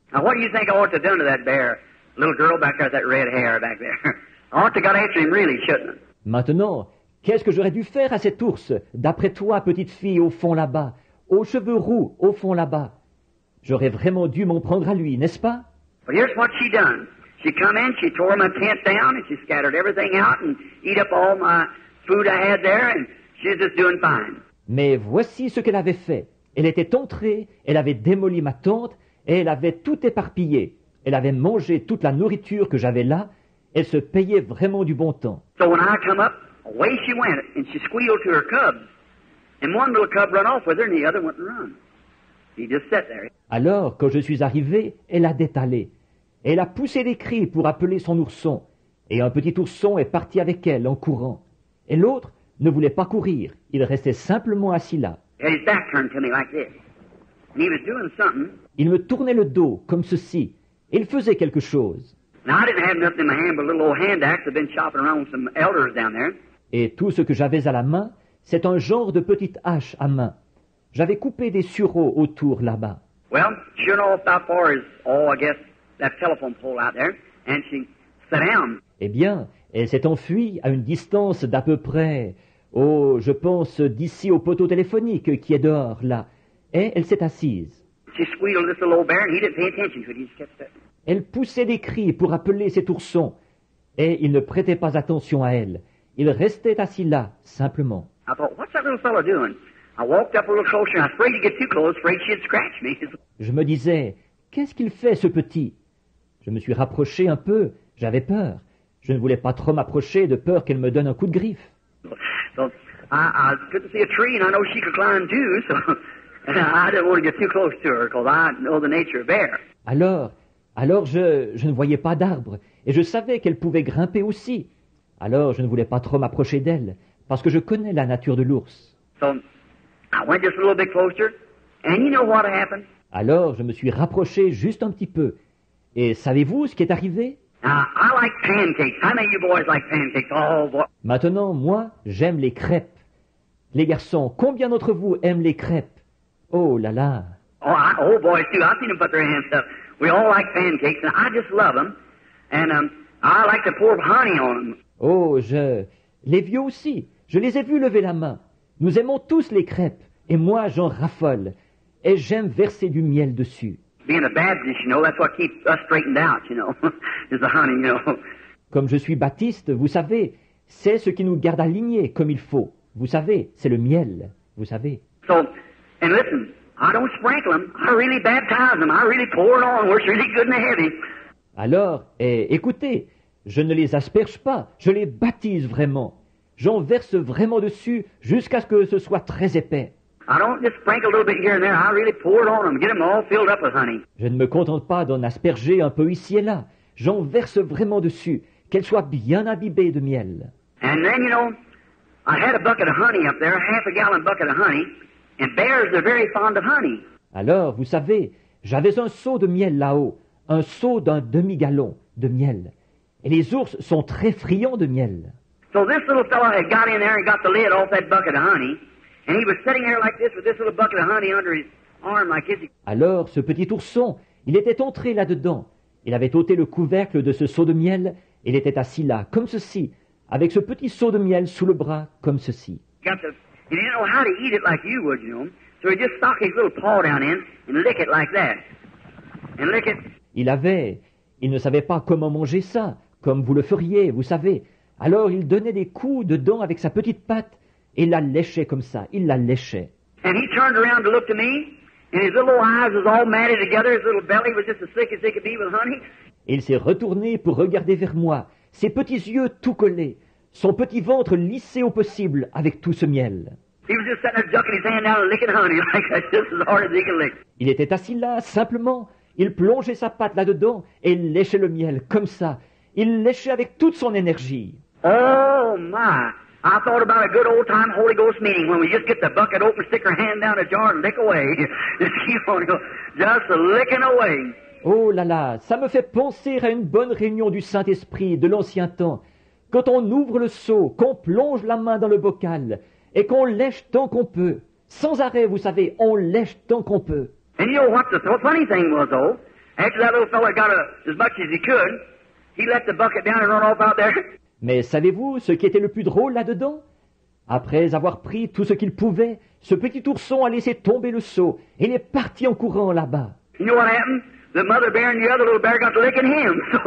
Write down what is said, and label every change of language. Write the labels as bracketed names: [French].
[English] Now what do you think I ought to have done to that bear? Little girl back there with that red hair back there. I ought to got after him really, shouldn't I? [French] Maintenant, qu'est-ce que j'aurais dû faire à cet ours, d'après toi, petite fille, au fond là-bas, aux cheveux roux, au fond là-bas? J'aurais vraiment dû m'en prendre à lui, n'est-ce pas? [English] But here's what she done. She come in, she tore my tent down, and she scattered everything out and eat up all my food I had there, and she's just doing fine. [French] Mais voici ce qu'elle avait fait. Elle était entrée, elle avait démoli ma tente, et elle avait tout éparpillé. Elle avait mangé toute la nourriture que j'avais là. Elle se payait vraiment du bon temps. [English] So when I come up, away she went, and she squealed to her cubs. And one little cub run off with her, and the other went and run. He just sat there. [French] Alors, quand je suis arrivé, elle a détalé. Elle a poussé des cris pour appeler son ourson. Et un petit ourson est parti avec elle en courant. Et l'autre ne voulait pas courir. Il restait simplement assis là. [English] He had his back turned to me like this. And he was doing something. [French] Il me tournait le dos, comme ceci. Et il faisait quelque chose. [English] Now, I didn't have nothing in my hand but a little old hand axe I've been chopping around with some elders down there. [French] Et tout ce que j'avais à la main, c'est un genre de petite hache à main. J'avais coupé des sureaux autour là-bas. [English] Well, sure enough, about far as, I guess, that telephone pole out there. And she sat down. [French] Eh bien, elle s'est enfuie à une distance d'à peu près, je pense, d'ici au poteau téléphonique qui est dehors, là. Et elle s'est assise. [English] She squealed this little old bear, and he didn't pay attention to it. He just kept sitting. [French] Elle poussait des cris pour appeler cet ourson. Et il ne prêtait pas attention à elle. Il restait assis là, simplement. [English] I thought, what's that little fellow doing? I walked up a little closer, and I was afraid to get too close, afraid she'd scratch me. [French] Je me disais, qu'est-ce qu'il fait, ce petit? Je me suis rapproché un peu, j'avais peur. Je ne voulais pas trop m'approcher de peur qu'elle me donne un coup de griffe. [English] So I couldn't see a tree, and I know she could climb too, so I didn't want to get too close to her, because I know the nature of bear. [French] Alors je ne voyais pas d'arbre, et je savais qu'elle pouvait grimper aussi. Alors je ne voulais pas trop m'approcher d'elle, parce que je connais la nature de l'ours. [English] So I went just a little bit closer, and you know what happened? [French] Alors je me suis rapproché juste un petit peu. Et savez-vous ce qui est arrivé? [English] Now, I like pancakes. How many of you boys like pancakes? Oh, boy. [French] Maintenant, moi, j'aime les crêpes. Les garçons, combien d'entre vous aiment les crêpes? Oh là là! [English] Oh, boys too. I've seen them put their hands up. We all like pancakes, and I just love them. And I like to pour honey on them. [French] Oh, les vieux aussi, je les ai vus lever la main. Nous aimons tous les crêpes, et moi j'en raffole. Et j'aime verser du miel dessus. [English] Being a Baptist, you know, that's what keeps us straightened out, you know, is the honey, you know. [French] Comme je suis baptiste, vous savez, c'est ce qui nous garde alignés comme il faut. Vous savez, c'est le miel, vous savez. [English] So, and listen, I don't sprinkle them. I really baptize them. I really pour it on where it's really good and heavy. [French] Alors, écoutez, je ne les asperge pas, je les baptise vraiment. J'en verse vraiment dessus jusqu'à ce que ce soit très épais. [English] I don't just sprinkle a little bit here and there. I really pour it on them, get them all filled up with honey. [French] Je ne me contente pas d'en asperger un peu ici et là. J'en verse vraiment dessus, qu'elle soit bien imbibée de miel. [English] And then, you know, I had a bucket of honey up there, a half a gallon bucket of honey, and bears are very fond of honey. [French] Alors, vous savez, j'avais un seau de miel là-haut, un seau d'un demi-gallon de miel. Et les ours sont très friands de miel. [English] So this little fellow had got in there and got the lid off that bucket of honey, and he was sitting there like this with this little bucket of honey under his arm like this. [French] Alors, ce petit ourson, il était entré là-dedans. Il avait ôté le couvercle de ce seau de miel, et il était assis là, comme ceci, avec ce petit seau de miel sous le bras, comme ceci. [English] He didn't know how to eat it like you would, you know. So he just stuck his little paw down in and lick it like that. And lick it. [French] Il ne savait pas comment manger ça, comme vous le feriez, vous savez. Alors il donnait des coups dedans avec sa petite patte, et il la léchait comme ça, il la léchait. [English] And he turned around to look to me, and his little eyes was all matted together, his little belly was just as thick as they could be with honey. [French] Et il s'est retourné pour regarder vers moi, ses petits yeux tout collés, son petit ventre lissé au possible avec tout ce miel. [English] He was just sitting there ducking his hand down and licking honey like that, just as hard as he could lick. [French] Il était assis là, simplement. Il plongeait sa patte là-dedans et il léchait le miel, comme ça. Il léchait avec toute son énergie. [English] Oh, my. I thought about a good old-time Holy Ghost meeting when we just get the bucket open, stick our hand down a jar and lick away. Just keep on going, just licking away. [French] Oh là là, ça me fait penser à une bonne réunion du Saint-Esprit de l'ancien temps. Quand on ouvre le seau, qu'on plonge la main dans le bocal et qu'on lèche tant qu'on peut. Sans arrêt, vous savez, on lèche tant qu'on peut. [English] And you know what the funny thing was, though? After that little fella got as much as he could, he let the bucket down and run off out there. [French] Mais savez-vous ce qui était le plus drôle là-dedans? Après avoir pris tout ce qu'il pouvait, ce petit ourson a laissé tomber le seau et il est parti en courant là-bas. [English] You know what happened? The mother bear and the other little bear got to licking him.